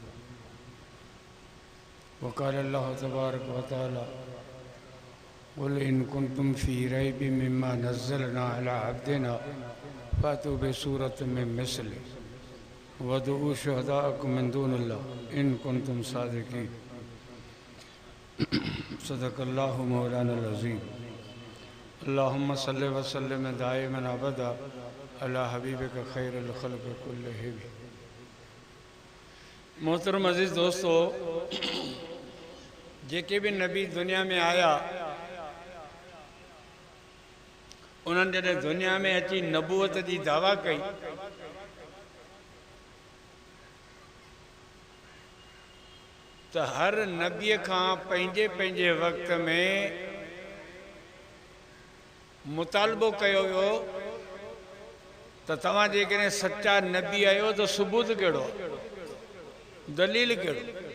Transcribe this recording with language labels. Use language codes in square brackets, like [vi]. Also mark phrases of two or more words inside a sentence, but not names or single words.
[ar] و قال الله تبارك و تعالى قل إن كنتم في ريب مما نزلنا على عبدنا فأتوا بسورة من مثله و ادعوا شهداءكم من دون الله إن كنتم صادقين. صدق الله مولانا العظيم. اللهم صل و سلم دائما أبدا على حبيبك خير الخلق كلهم. [sd] मोहतरम अज़ीज़ दोस्तों, जेके भी नबी दुनिया में आया उन्हनि जॾहिं दुनिया में अची नबूवत जी दावा कई तो हर नबीअ खां पंहिंजे पंहिंजे वक़्त में मुतालबो कयो वियो त तव्हां जेकॾहिं सच्चा नबी आहियो तो सबूत कहिड़ो, दलील कहिड़ो।